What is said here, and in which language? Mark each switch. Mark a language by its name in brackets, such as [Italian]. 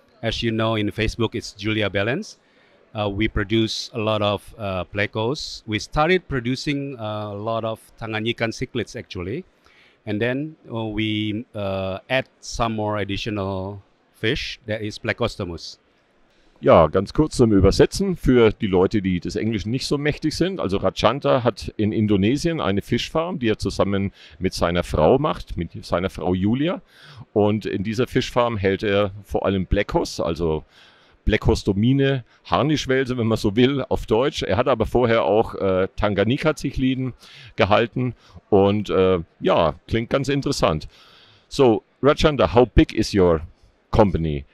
[English] As you know, in Facebook, it's Julia Bellenz. We produce a lot of plecos. We started producing a lot of Tanganyikan cichlids, actually. And then we add some more additional fish, that is Plecostomus. [German] Ja, ganz kurz zum Übersetzen für die Leute, die des Englischen nicht so mächtig sind. Also Rajanta hat in Indonesien eine Fischfarm, die er zusammen mit seiner Frau macht, mit seiner Frau Julia. Und in dieser Fischfarm hält er vor allem Plecos, also Plecostomine, Harnischwälse, wenn man so will, auf Deutsch. Er hat aber vorher auch Tanganjika-Zichliden gehalten und ja, klingt ganz interessant. [English] So, Rajanta, how big is your company?